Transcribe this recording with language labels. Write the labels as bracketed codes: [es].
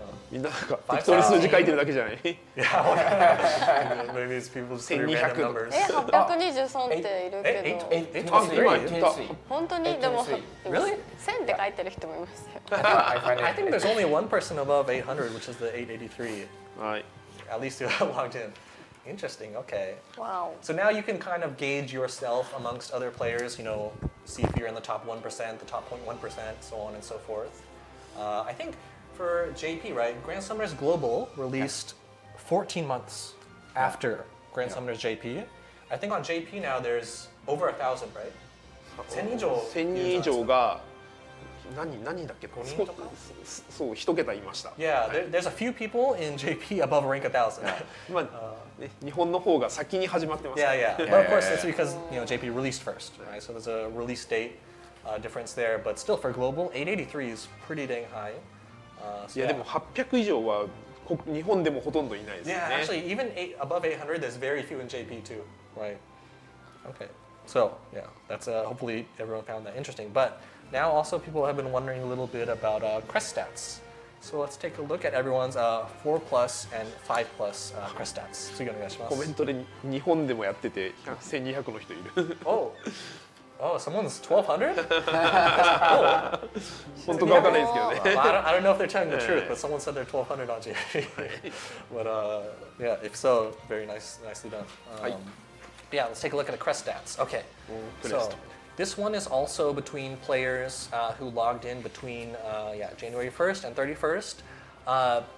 [ja] みんななんか適当に数字書いてるだけじゃない。 [en] Yeah, maybe it's people just threw random 1200 numbers. [ja] 823っているけど [en] 823? [ja] 本当にでも [en] Really? [ja] 1000って書いてる人もいますよ [en] I think there's only one person above 800, which is the 883. [ja] はい。 [en] At least who logged in. Interesting, okay. Wow. So now you can kind of gauge yourself amongst other players, see if you're in the top 1%, the top 0.1%, so on and so forth. I think for JP, right, Grand Summoners Global released 14 months after Grand Summoners JP. I think on JP now there's over 1,000, right? [ja] 1000以上 1000人以上が何だっけ？ 5人とか？そう一桁いました。 [en] Yeah, there's a few people in JP above rank 1,000. [ja] まあね、日本の方が先に始まってます。 [en] Yeah. But of course, it's because JP released first, right? So there's a release date difference there. But still, for global, 883 is pretty dang high. [ja] いやでも800以上は日本でもほとんどいないですね。 [en] Yeah, actually, even above 800, there's very few in JP too, right? Okay, so yeah, that's hopefully everyone found that interesting. But now also people have been wondering a little bit about crest stats. So let's take a look at everyone's 4 plus and 5 plus crest stats. [ja] 次お願いします。コメントで日本でもやってて1200の人いる。 [en] Oh, someone's 1,200? [ja] 本当かわかんないですけどね。 [en] Well, I don't know if they're telling the truth, but someone said they're 1,200 on JP. But yeah, if so, very nicely done. Yeah, let's take a look at the crest stats. Okay, so this one is also between players who logged in between January 1st and 31st.